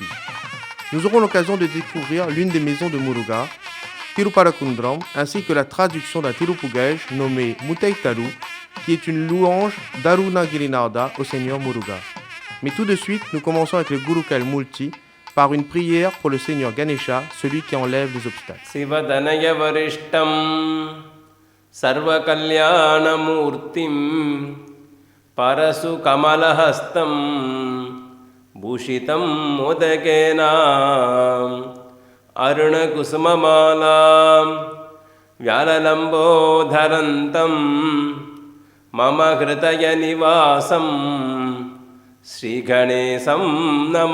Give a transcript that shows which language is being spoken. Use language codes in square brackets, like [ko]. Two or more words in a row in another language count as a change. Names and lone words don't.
[fr] Nous aurons l'occasion de découvrir l'une des maisons de Muruga, Tiruparakundram, ainsi que la traduction d'un Tirupugaj nommé Mutaitaru, qui est une louange d'Aruna Girinarda au Seigneur Muruga. Mais tout de suite, nous commençons avec le Gurukal Multi par une prière pour le Seigneur Ganesha, celui qui enlève les obstacles. [sa] Sivadanaya varishtam sarva kalyana murtim parasu kamalahastam bhushitam modakena aruna kusumamalam vyalalambodharantam mama hritaya nivasam Shri Ganesam